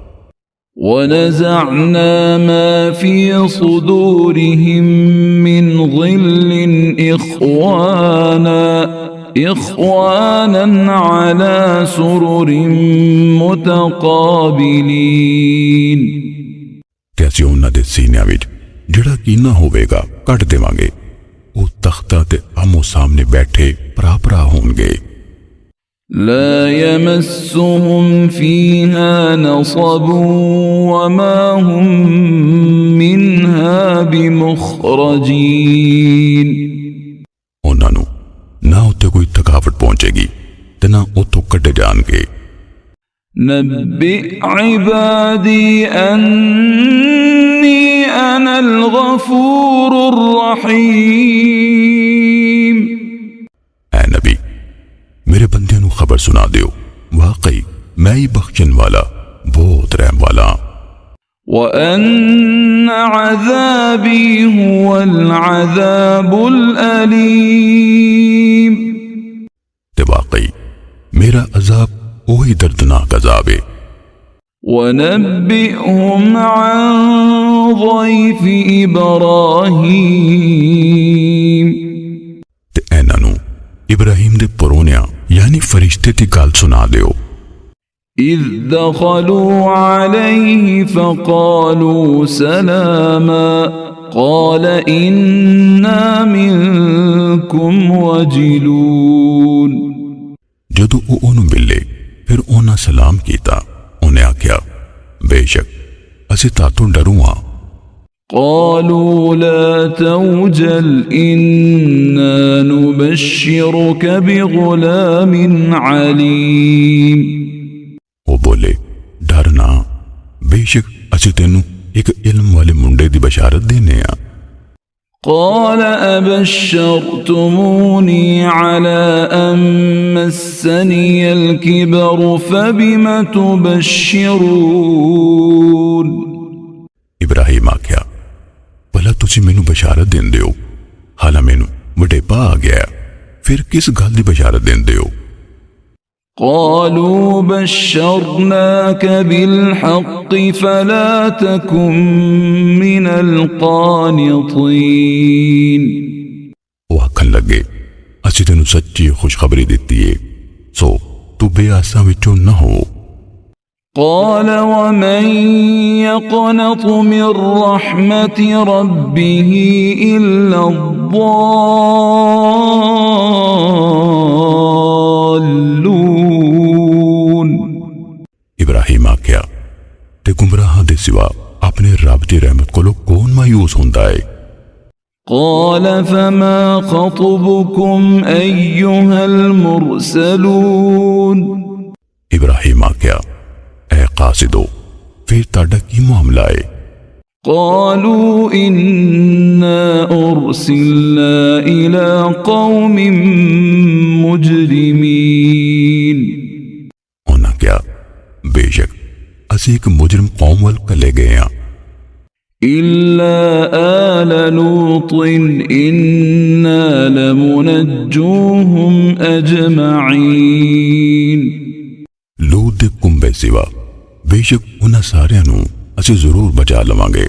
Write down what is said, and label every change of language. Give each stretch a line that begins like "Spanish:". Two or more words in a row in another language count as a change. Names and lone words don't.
Arabic: ونزعنا ما في صدورهم من غل إخوانا على سرر متقابلين
Punjabi: ਕੈਸੇ ਉਨ੍ਹਾਂ ਦੇ ਸੀਨਿਆਂ ਵਿੱਚ ਜਿਹੜਾ ਕੀਨਾ ਹੋਵੇਗਾ ਕੱਟ ਦੇਵਾਂਗੇ ਉਹ ਤਖ਼ਤਾ ਤੇ ਆਮ੍ਹੋ ਸਾਮ੍ਹਣੇ ਬੈਠੇ ਭਰਾ ਭਰਾ ਹੋਣਗੇ
Arabic: لا يمسهم فيها نصب وما هم منها بمخرجين
Punjabi: ਉਹਨਾਂ ਨੂੰ ਨਾ ਉੱਤੇ ਕੋਈ ਥਕਾਵਟ ਪਹੁੰਚੇਗੀ ਤੇ ਨਾ ਉੱਥੋਂ ਕੱਢੇ ਜਾਣਗੇ।
Arabic: نبئ عبادي أني أنا الغفور الرحيم
Punjabi: ਐ ਨਬੀ ਮੇਰੇ ਬੰਦਿਆਂ ਨੂੰ ਖ਼ਬਰ ਸੁਣਾ ਦਿਓ ਵਾਕਈ ਮੈਂ ਹੀ ਬਖ਼ਸ਼ਣ ਵਾਲਾ ਬਹੁਤ ਰਹਿਮ ਵਾਲਾ।
Arabic: وأن عذابي هو العذاب الأليم
Punjabi: ਤੇ ਵਾਕਈ ਮੇਰਾ ਅਜ਼ਾਬ ਵਹੀ ਦਰਦਨਾਕ ਅਜ਼ਾਬ ਹੈ।
Arabic: ونبئهم عن ضيف إبراهيم
Punjabi: ਤੇ ਇਹਨਾਂ ਨੂੰ ਇਬਰਾਹੀਮ ਦੇ ਪ੍ਰਾਹੁਣਿਆਂ ਯਾਨੀ ਫ਼ਰਿਸ਼ਤੇ ਦੀ ਗੱਲ ਸੁਣਾ ਦਿਓ।
Arabic: إذ دخلوا عليه فقالوا سلاما قال إنا منكم وجلون
Punjabi: ਜਦੋਂ ਵੋ ਓਹਨੂੰ ਮਿਲੇ ਫਿਰ ਉਨ੍ਹੇਂ ਸਲਾਮ ਕੀਆ। ਉਨ੍ਹੇਂ ਆਖਿਆ ਬੇਸ਼ੱਕ ਅਸੀਂ ਤਾਤੋਂ ਡਰੂ ਹਾਂ।
Arabic: قالوا لا توجل إنا نبشرك بغلام عليم
Punjabi: ਵੋ ਬੋਲੇ ਡਰਨਾ ਬੇਸ਼ੱਕ ਅਸੀਂ ਤੈਨੂੰ ਇੱਕ ਇਲਮ ਵਾਲੇ ਮੁੰਡੇ ਦੀ ਬਸ਼ਾਰਤ ਦੇਣ ਆ।
Arabic: قال أبشرتموني على أن مسني الكبر فبم تبشرون
Punjabi: ਇਬਰਾਹੀਮ ਆਖਿਆ ਭਲਾ ਤੁਸੀਂ ਮੈਨੂੰ ਬਸ਼ਾਰਤ ਦਿੰਦੇ ਹੋ ਹਾਲਾਂ ਮੈਨੂੰ ਵਡੇਪਾ ਆ ਗਿਆ ਫਿਰ ਕਿਸ ਗੱਲ ਦੀ ਬਸ਼ਾਰਤ ਦਿੰਦੇ ਹੋ।
Arabic: قالوا بشرناك بالحق فلا تكن من القانطين
Punjabi: ਵੋ ਆਖਣ ਲੱਗੇ ਅਸੀਂ ਤੈਨੂੰ ਸੱਚੀ ਖ਼ੁਸ਼ਖ਼ਬਰੀ ਦਿੱਤੀ ਹੈ ਸੋ ਤੂੰ ਬੇਆਸਾਂ ਵਿੱਚੋਂ ਨਾ ਹੋ।
Arabic: قال ومن يقنط من رحمة ربه إلا الضالون
Punjabi: ਇਬਰਾਹੀਮ ਆਖਿਆ ਤੇ ਗੁਮਰਾਹਾਂ ਦੇ ਸਿਵਾ ਆਪਣੇ ਰੱਬ ਦੀ ਰਹਿਮਤ ਕੋਲੋਂ ਕੌਣ ਮਾਯੂਸ ਹੁੰਦਾ ਹੈ।
Arabic: قال فما خطبكم أيها المرسلون
Punjabi: ਇਬਰਾਹੀਮ ਆਖਿਆ ਐ ਕਾਸਿਦੋ ਫਿਰ ਤੁਹਾਡਾ ਕੀ ਮਾਮਲਾ ਹੈ।
Arabic: قالوا إنا أرسلنا إلى قوم مجرمين
Punjabi: ਉਨ੍ਹੇਂ ਕਿਆ ਬੇਸ਼ੱਕ ਅਸੀਂ ਇੱਕ ਮੁਜਰਿਮ ਕੌਮ ਵੱਲ ਘੱਲੇ ਗਏ ਹੈਂ।
Arabic: إلا آل لوط إنا لمنجوهم أجمعين
Punjabi: ਲੂਤ ਦੇ ਕੁੰਬੇ ਸਿਵਾ ਬੇਸ਼ੱਕ ਉਨ੍ਹੇਂ ਸਾਰੇ ਨੂੰ ਅਸੀਂ ਜ਼ਰੂਰ ਬਚਾ ਲਵਾਂਗੇ।